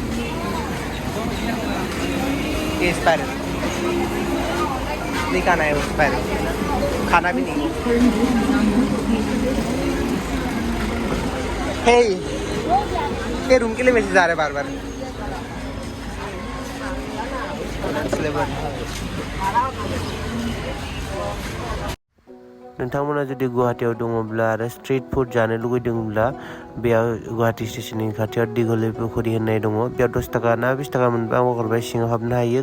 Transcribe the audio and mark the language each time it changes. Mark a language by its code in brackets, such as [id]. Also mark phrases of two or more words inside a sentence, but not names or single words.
[hi] ये स्पाइरल नहीं खाना है, वो स्पाइरल खाना भी नहीं है। ये रूम के लिए मैसेज आ रहे बार बार। [brx] नोंथांमोना जुदि गुवाहाटीयाव दङब्ला आरो [en] street food [brx] जानो लुगैदोंब्ला बेयाव गुवाहाटी स्टेशननि खाथियाव दिघली पुखुरी होननाय दङ। बेयाव 10 थाखा ना 20 थाखा मोनबा आं हरबाय सिङाव हाबनो हायो।